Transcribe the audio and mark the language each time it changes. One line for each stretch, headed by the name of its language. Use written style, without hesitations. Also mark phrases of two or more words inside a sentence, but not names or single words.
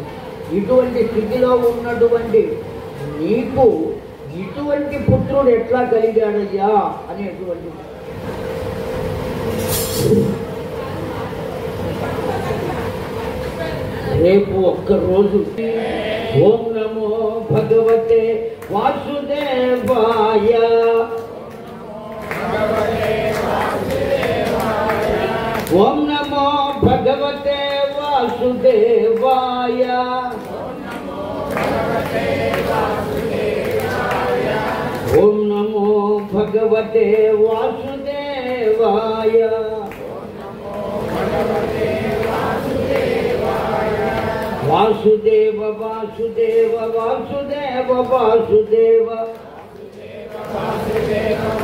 Telugu: ఇటువంటి స్థితిలో ఉన్నటువంటి నీకు ఇటువంటి పుత్రుడు ఎట్లా కలిగాడయ్యా అనేటువంటి రేపు ఒక్కరోజు
Sanskrit: ఓం నమో భగవతే వాసుదేవాయ, ఓం నమో భగవతే వాసుదేవాయ, ఓం నమో భగవతే వాసుదేవాయ, వాసుదేవ వాసుదేవ వాసుదేవ వాసుదేవ వాసుదేవ